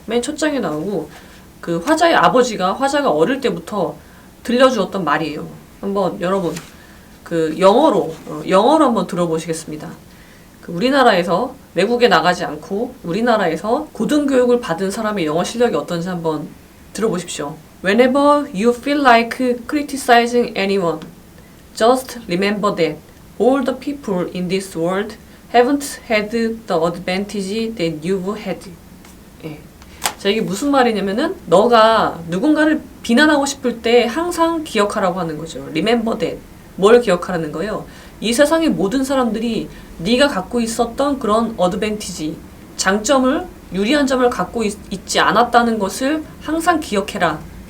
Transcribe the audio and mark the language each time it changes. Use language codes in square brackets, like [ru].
[ko] 맨 첫 장에 나오고 그 화자의 아버지가 화자가 어릴 때부터 들려주었던 말이에요. 한번 여러분 그 영어로 한번 들어보시겠습니다. 그 우리나라에서 외국에 나가지 않고 우리나라에서 고등교육을 받은 사람의 영어 실력이 어떤지 한번 들어보십시오. [en] Whenever you feel like criticizing anyone, just remember that all the people in this world haven't had the advantage that you've had. [ko] 예. 자, 이게 무슨 말이냐면은 너가 누군가를 비난하고 싶을 때 항상 기억하라고 하는 거죠. [en] Remember that. [ko] 뭘 기억하라는 거예요? 이 세상의 모든 사람들이 네가 갖고 있었던 그런 어드밴티지, 장점을, 유리한 점을 갖고 있지 않았다는 것을 항상 기억해라.